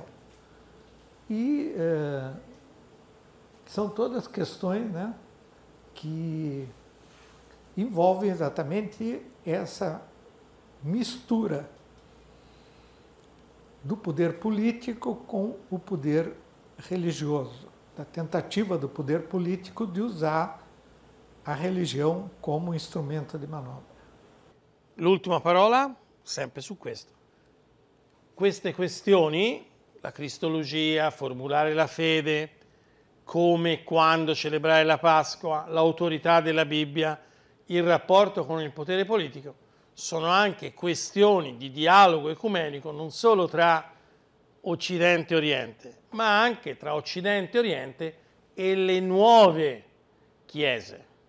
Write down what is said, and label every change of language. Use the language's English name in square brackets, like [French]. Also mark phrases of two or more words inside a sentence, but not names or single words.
[Portuguese] E são todas questões, né, que envolvem exatamente essa mistura do poder político com o poder religioso, da tentativa do poder político de usar a religião como instrumento de manobra. [Italian] L'ultima parola, sempre su questo. Queste questioni, la cristologia, formulare la fede, come e quando celebrare la Pasqua, l'autorità della Bibbia, il rapporto con il potere politico, sono anche questioni di dialogo ecumenico non solo tra Occidente e Oriente, ma anche tra Occidente e Oriente e le nuove chiese.